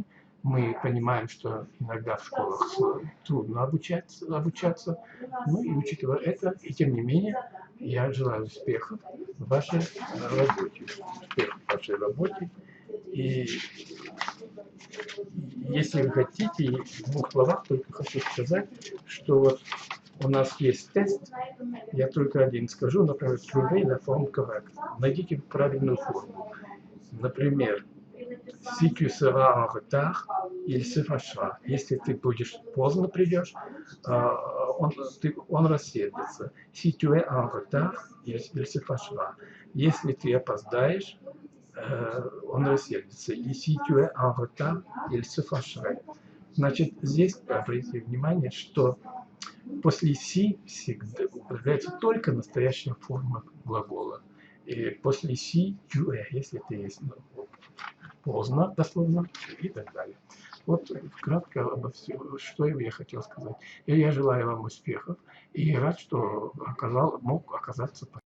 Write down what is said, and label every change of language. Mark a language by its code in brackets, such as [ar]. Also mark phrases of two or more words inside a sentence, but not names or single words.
[ru] Мы понимаем, что иногда в школах трудно обучаться, ну и учитывая это, и тем не менее, я желаю успехов в вашей работе. Успехов в вашей работе. И если вы хотите, в 2 словах только хочу сказать, что вот у нас есть тест, я только один скажу, например, [fr] trouver la forme correcte. [ru] Найдите правильную форму. Например, [fr] si tu seras en retard, il se fâchera. [ru] Если ты будешь поздно придешь, он рассердится. [fr] Si tu es en retard, il se fâchera. [ru] Если ты опоздаешь, он рассердится. [fr] И si tu es en retard, il se fâcherait. [ru] Значит, здесь обратите внимание, что после си всегда употребляется только настоящая форма глагола. И после си [fr] tu es, [ru] если ты есть поздно, дословно, и так далее. Вот кратко обо всем, что я хотел сказать. И я желаю вам успехов и рад, что мог оказаться